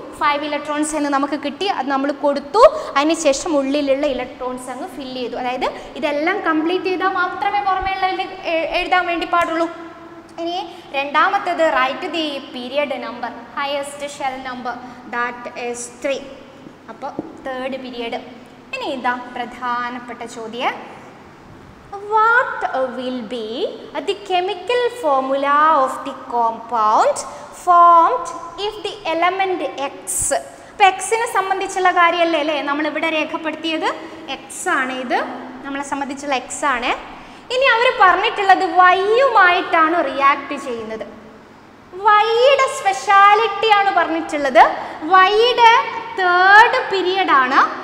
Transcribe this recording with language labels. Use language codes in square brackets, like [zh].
[ml] 5 electrons എന്ന് നമുക്ക് കിട്ടി. അത് നമ്മൾ കൊടുത്തു. അതിനുശേഷം ഉള്ളിലുള്ള ഇലക്ട്രോൺസ് അങ്ങ് ഫില്ല് ചെയ്തു. അതായത് ഇതെല്ലാം കംപ്ലീറ്റ് ചെയ്താൽ മാത്രമേ പുറമേയുള്ള എഴുതാൻ വേണ്ടി പാടുള്ളൂ. ഇനി രണ്ടാമത്തേത്, [en] Write the period number, highest shell number, that is 3. [ml] അപ്പോൾ 3rd പീരിയഡ്. ഇനി ഇതാ പ്രധാനപ്പെട്ട ചോദ്യം. [en] What will be the chemical formula of the compound formed if the element X? [ml] അപ്പോൾ എക്സിനെ സംബന്ധിച്ചുള്ള കാര്യമല്ലേ അല്ലേ നമ്മളിവിടെ രേഖപ്പെടുത്തിയത്? എക്സ് ആണ് ഇത്, നമ്മളെ സംബന്ധിച്ചുള്ള എക്സ് ആണ്. ഇനി അവർ പറഞ്ഞിട്ടുള്ളത് വൈയുമായിട്ടാണ് റിയാക്ട് ചെയ്യുന്നത്. വൈയുടെ സ്പെഷ്യാലിറ്റി ആണ് പറഞ്ഞിട്ടുള്ളത്. വൈയുടെ തേർഡ് പീരിയഡ് ആണ്.